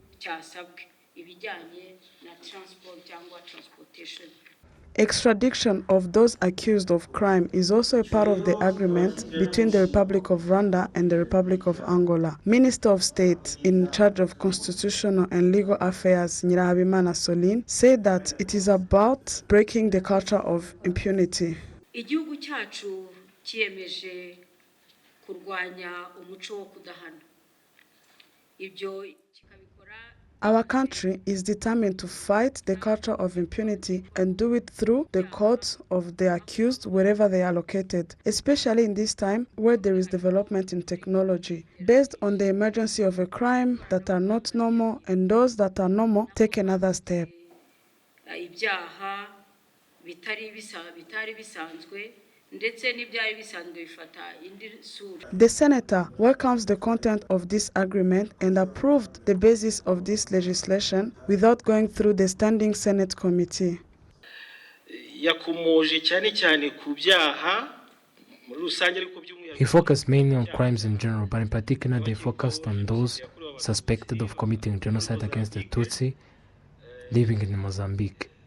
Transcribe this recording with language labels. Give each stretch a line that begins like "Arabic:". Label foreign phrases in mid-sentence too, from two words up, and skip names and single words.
English: Extradition of those accused of crime is also a part of the agreement between the Republic of Rwanda and the Republic of Angola. Minister of State in charge of Constitutional and Legal Affairs, Nyirahabimana Soline, said that it is about breaking the culture of impunity.
Kinyarwanda: Igihugu cyacu kiyemeje kurwanya umuco wo kudahana. Ibyo kikabikora.
English: Our country is determined to fight the culture of impunity and do it through the courts of the accused wherever they are located, especially in this time where there is development in technology. Based on the emergency of a crime that are not normal and those that are normal take another step.
Kinyarwanda: Ibyaha bitari bisanzwe.
English: The senator welcomes the content of this agreement and approved the basis of this legislation without going through the standing Senate committee. He focused mainly on crimes in general, but in particular they focused on those suspected of committing genocide against the Tutsi living in Mozambique.